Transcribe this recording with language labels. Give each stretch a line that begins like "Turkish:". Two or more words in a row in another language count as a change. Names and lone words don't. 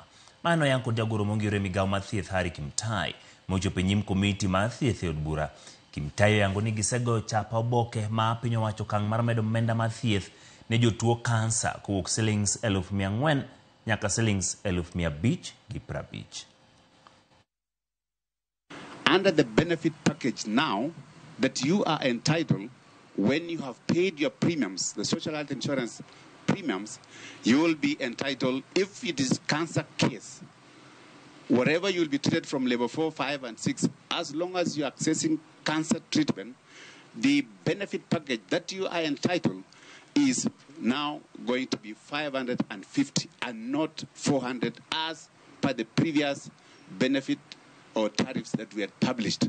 Luo (Kenya and Tanzania): Mano yang kod jagoro mongire migawo mar thieth Harry Kimtai mochopo nyim komiti mar thieth e od bura. Kimtai yango ni gisego chapa oboke ma piny owacho kang' mar medo omenda mar thieth ne jotuo kansa kowuok shillings 400,000 nyaka shillings 550.
English: Under the benefit package now that you are entitled, when you have paid your premiums, the social health insurance premiums, you will be entitled, if it is cancer case, wherever you will be treated from level 4, 5 and 6, as long as you are accessing cancer treatment, the benefit package that you are entitled is now going to be 550 and not 400 as per the previous benefit or tariffs that we had published.